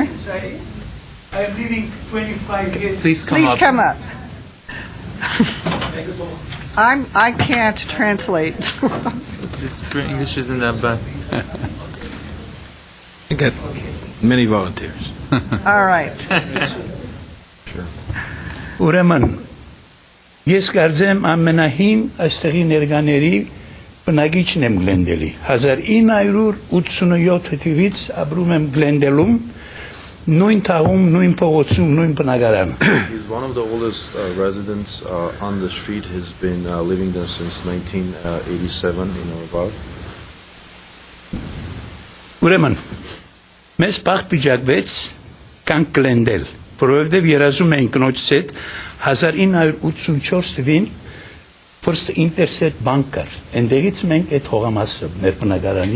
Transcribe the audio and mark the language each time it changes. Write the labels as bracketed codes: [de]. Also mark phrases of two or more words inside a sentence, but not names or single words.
[en] I am living 25 years. Please Please come up. I can't translate. English isn't that bad. I got many volunteers. All right. [hy] Ուրեմն ես կարծեմ ամենահին այստեղի ներկաների բնակիչն եմ Glendale-ի 1987 թվականից ապրում եմ Glendale-ում նույն թաղում նույն փողոցում նույն բնակարանը [en] He's one of the oldest residents on the street. He's been living there since 1987 in or about. [hy] Ուրեմն մեզ բախտ վիճակվեց կանք Glendale որովհետև երազում ենք կնոջս հետ 1984 թվին First Intercept բանկար ընդեղից մենք այդ հողամասը մեր բնակարանի